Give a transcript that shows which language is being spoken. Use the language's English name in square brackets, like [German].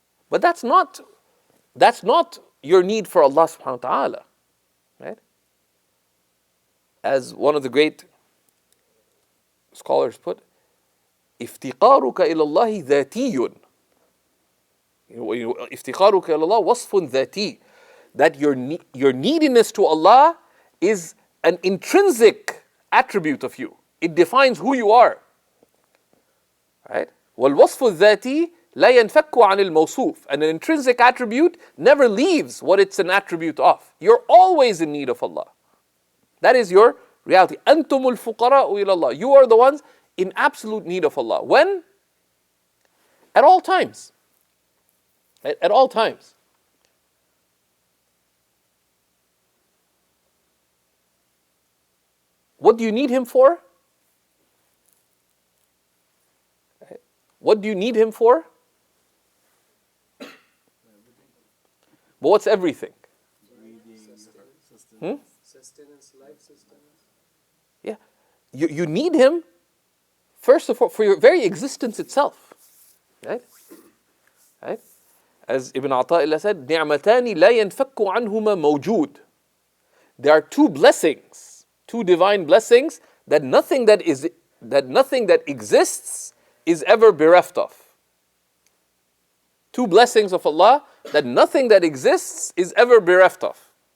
[English] But that's not your need for Allah subhanahu wa ta'ala. Right? As one of the great scholars put, [Arabic] افتقارك إلى الله ذاتي. افتقارك إلى الله وصف ذاتي. [English] That your neediness to Allah is an intrinsic attribute of you. It defines who you are. Right? [Arabic] والوصف الذاتي لا ينفك عن الموصوف. [English] And an intrinsic attribute never leaves what it's an attribute of. You're always in need of Allah. That is your reality. [Arabic] أنتم الفقراء إلى الله. [English] You are the ones in absolute need of Allah. When? At all times. At all times. what do you need Him for? What do you need Him for? But what's everything? Sustenance, life sustenance. Yeah. You need Him, first of all, for your very existence itself. Right? Right? As Ibn Ata'illah said, [Arabic] نِعْمَتَانِ لَا يَنْفَكُّ عَنْهُمَا مَوْجُودٌ. [English] There are two blessings, two divine blessings, that nothing that exists is ever bereft of. Two blessings of Allah that nothing that exists is ever bereft of.